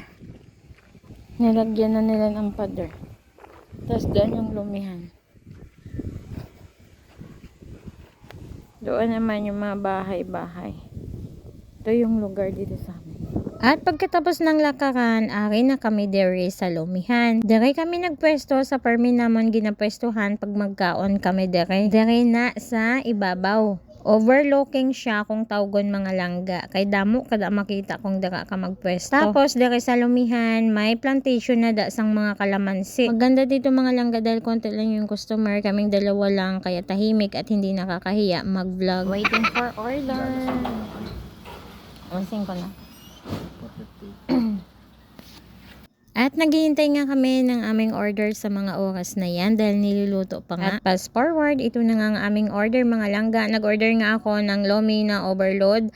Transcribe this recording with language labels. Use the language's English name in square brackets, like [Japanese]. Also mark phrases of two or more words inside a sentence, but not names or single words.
[Filipino] Nilagyan na nila ng pader. Tapos doon yung lumihan. Doon naman yung mga bahay-bahay. Ito yung lugar dito sa amin. [Hiligaynon] At pagkatapos ng lakaran, ari na kami dere sa Lumihan. Dere kami nagpwesto sa permi namon ginapwestuhan pag magkaon kami dere. Dere na sa ibabaw. Overlooking siya kung tawgon mga langga. Kay damo kada makita kung dara ka magpwesto. Tapos dere sa Lumihan, may plantation na da sang mga kalamansi. [Filipino] Maganda dito mga langga dahil konti lang yung customer. Kaming dalawa lang, kaya tahimik at hindi nakakahiya mag-vlog. [English] Waiting for order. Unsing ko na. [Filipino] At naghihintay nga kami ng aming order sa mga oras na yan dahil niluluto pa nga. At [English] fast forward, [Filipino] ito na nga ang aming order mga langga. Nag-order nga ako ng lomi na overload.